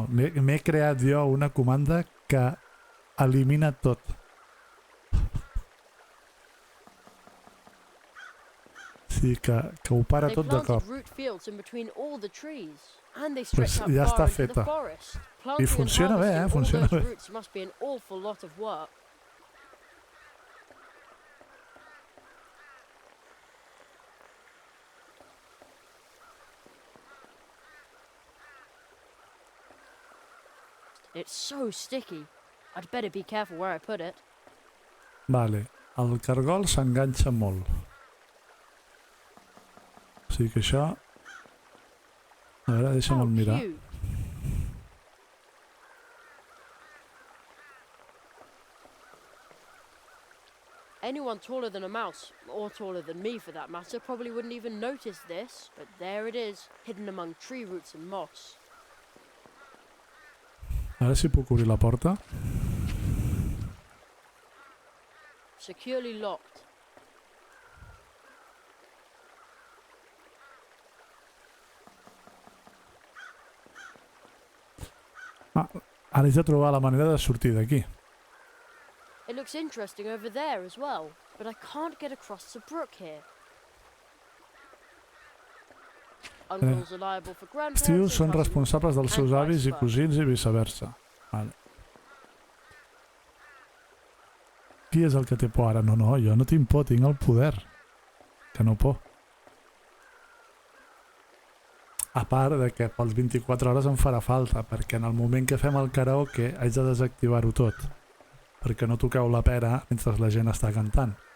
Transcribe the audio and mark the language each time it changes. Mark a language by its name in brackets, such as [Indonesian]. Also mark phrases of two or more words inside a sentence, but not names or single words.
[Catalan] M'he creat jo una comanda que elimina tot. Sí, que ho para tot de cop. [English] Root fields in between all the trees, and they [Catalan] Pues [English] stretch out [Catalan] ja està [English] far into [Catalan] feta. [English] the forest. [Catalan] I [English] Planting and [Catalan] funciona bé, [English] harvesting all [Catalan] funciona [English] those [Catalan] bé. [English] roots must be an awful lot of work. It's so sticky. I'd better be careful where I put it. [Catalan] Vale, el cargol s'enganxa molt. O sigui que això... A veure, deixa'm mirar. [English] Cute. Anyone taller than a mouse, or taller than me for that matter, probably wouldn't even notice this, but there it is, hidden among tree roots and moss. [Catalan] A veure si puc obrir la porta. [English] Securely locked. [Catalan] Ah, ara haig de trobar la manera de sortir d'aquí. [English] It looks interesting over there as well, but I can't get across the brook here. Uncles are liable for [Catalan] Els tios [English] grandparents [Catalan] són [English] and cousins, [Catalan] responsables dels seus [English] and [Catalan] avis [English] vice [Catalan] i [English] versa. [Catalan] cosins i viceversa. Vale. Qui és el que té por ara? No, no, jo no tinc por, tinc el poder. Que no por. A part de que pels 24 hores em farà falta, perquè en el moment que fem el karaoke haig de desactivar-ho tot, perquè no toqueu la pera mentre la gent està cantant.